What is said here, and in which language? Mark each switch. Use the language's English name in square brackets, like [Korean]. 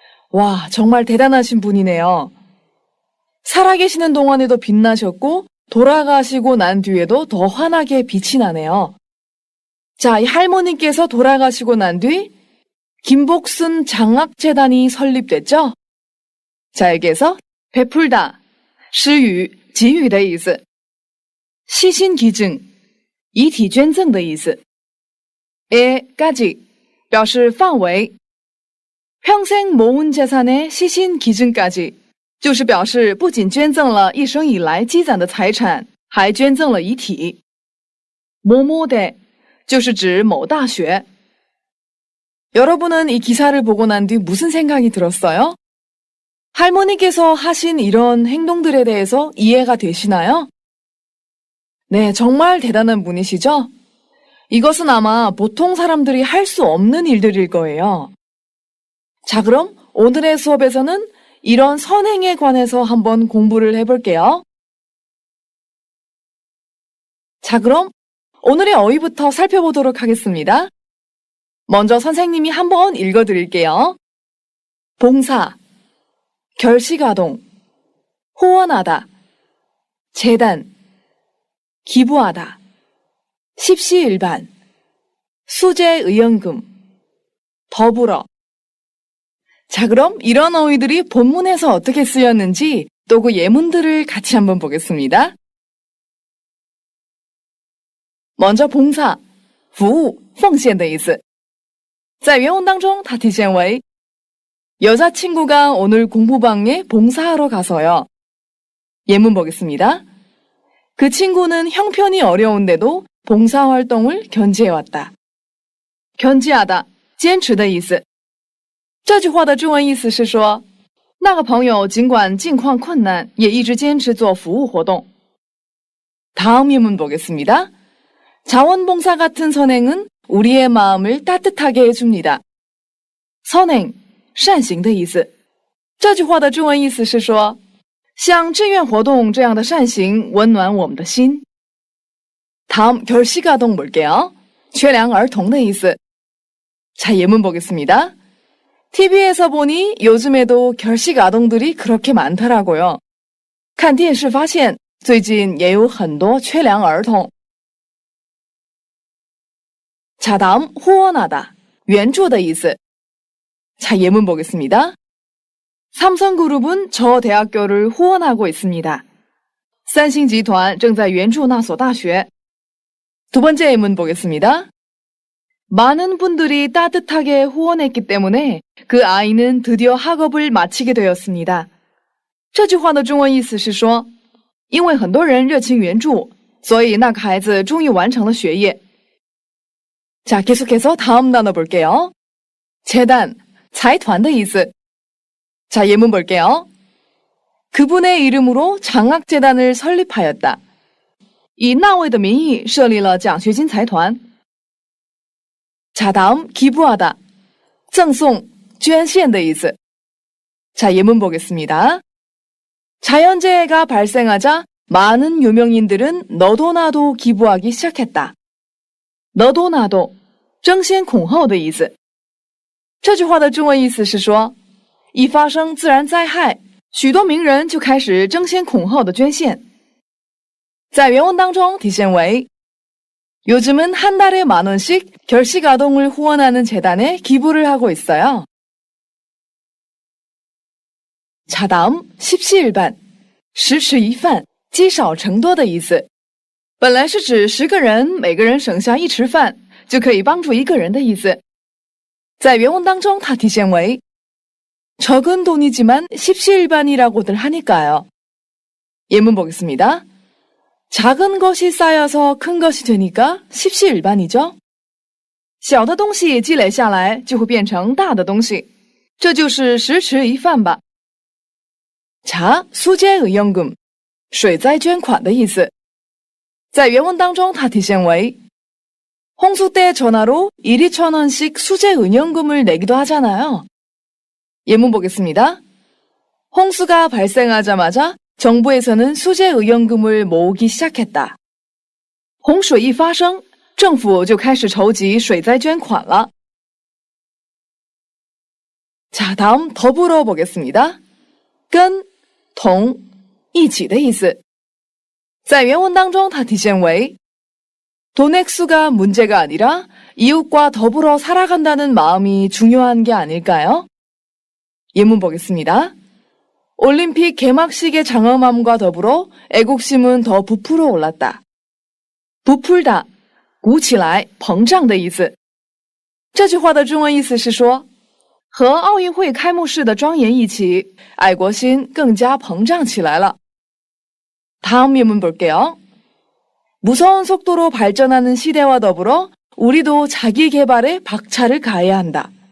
[Korean] 와, 정말 대단하신 분이네요. 살아계시는 동안에도 빛나셨고 돌아가시고 난 뒤에도 더 환하게 빛이 나네요. 자, 이 할머니께서 돌아가시고 난 뒤 김복순 장학재단이 설립됐죠? 자, 여기에서 베풀다, [Chinese] 施予,给予的意思. 시신 기증, 遗体捐赠的意思.에까지, 表示范围. [Korean] 평생 모은 재산의 시신 기증까지, [Chinese] 就是表示不仅捐赠了一生以来积攒的财产，还捐赠了遗体。 뭐뭐대, 就是指某大学. [Korean] 여러분은 이 기사를 보고 난 뒤 무슨 생각이 들었어요? 할머니께서 하신 이런 행동들에 대해서 이해가 되시나요? 네, 정말 대단한 분이시죠? 이것은 아마 보통 사람들이 할 수 없는 일들일 거예요. 자, 그럼 오늘의 수업에서는 이런 선행에 관해서 한번 공부를 해볼게요. 자, 그럼 오늘의 어휘부터 살펴보도록 하겠습니다. 먼저 선생님이 한번 읽어드릴게요. 봉사, 결식아동, 후원하다, 재단, 기부하다, 십시일반, 수재의연금, 더불어. 자, 그럼 이런 어휘들이 본문에서 어떻게 쓰였는지 또 그 예문들을 같이 한번 보겠습니다. 먼저 봉사, [Chinese] 服务,奉献的意思. 在原文当中它体现为 [Korean] 여자친구가 오늘 공부방에 봉사하러 가서요. 예문 보겠습니다. 그 친구는 형편이 어려운데도 봉사활동을 견지해왔다. [Chinese] 견지하다, 坚持的意思。这句话的中文意思是说，那个朋友尽管境况困难，也一直坚持做服务活动。 [Korean] 다음 예문 보겠습니다. 자원봉사 같은 선행은 우리의 마음을 따뜻하게 해줍니다. [Chinese] 선행, 善行的意思。这句话的中文意思是说，像志愿活动这样的善行温暖我们的心。 [Korean] 다음 결식아동 볼게요. [Chinese] 缺粮儿童的意思。 [Korean] 자, 예문 보겠습니다. TV에서 보니 요즘에도 결식 아동들이 그렇게 많더라고요. [Chinese] 看电视发现最近也有很多缺粮儿童。 [Korean] 자, 다음 후원하다, [Chinese] 援助的意思。 [Korean] 자, 예문 보겠습니다. 삼성그룹은 저 대학교를 후원하고 있습니다. [Chinese] 三星集团正在援助那所大学。 [Korean] 두 번째 예문 보겠습니다. 많은 분들이 따뜻하게 후원했기 때문에 그 아이는 드디어 학업을 마치게 되었습니다. [Chinese] 这句话的中文意思是说，因为很多人热情援助，所以那个孩子终于完成了学业。 [Korean] 자, 계속해서 다음 단어 볼게요. 재단, [Chinese] 财团的意思。 [Korean] 자, 예문 볼게요. 그분의 이름으로 장학재단을 설립하였다. [Chinese] 以那位的名义设立了奖学金财团。 [Korean] 자, 다음 기부하다, [Chinese] 赠送, 捐献的意思。 [Korean] 자, 예문 보겠습니다. 자연재해가 발생하자 많은 유명인들은 너도 나도 기부하기 시작했다. 너도 나도, [Chinese] 争先恐后的意思。这句话的中文意思是说，一发生自然灾害，许多名人就开始争先恐后的捐献。在原文当中体现为 [Korean] 요즘은 한 달에 10,000원씩 결식 아동을 후원하는 재단에 기부를 하고 있어요. 자, 다음 10시일반, [Chinese] 十吃一饭，积少成多的意思。本来是指10个人每个人省下1匙饭就可以帮助1个人的意思。在原文当中它体现为 [Korean] 적은 돈이지만 십시일반이라고들 하니까요. 예문 보겠습니다. 작은 것이 쌓여서 큰 것이 되니까 십시일반이죠. [Chinese] 小的东西积累下来就会变成大的东西，这就是十吃一饭吧。 [Korean] 자, 수재의연금, [Chinese] 水灾捐款的意思。在原文当中它体现为 [Korean] 홍수 때 전화로 1,2,000원씩 수재의연금을 내기도 하잖아요. 예문 보겠습니다. 홍수가 발생하자마자 정부에서는 수재의연금을 모으기 시작했다. [Chinese] 洪水一发生，政府就开始筹集水灾捐款了。 [Korean] 자, 다음 더불어 보겠습니다. [Chinese] 跟, 同, 一起的意思。在原文当中它体现为 [Korean] 돈 액수가 문제가 아니라 이웃과 더불어 살아간다는 마음이 중요한 게 아닐까요? 예문 보겠습니다. 올림픽 개막식의 장엄함과 더불어 애국심은 더 부풀어 올랐다. [Chinese] 부풀다, 鼓起来,膨胀的意思。这句话的中文意思是说，和奥运会开幕式的庄严一起，爱国心更加膨胀起来了。 [Korean] 다음 예문 볼게요. 무서운 속도로 발전하는 시대와 더불어 우리도 자기 개발에 박차를 가해야 한다.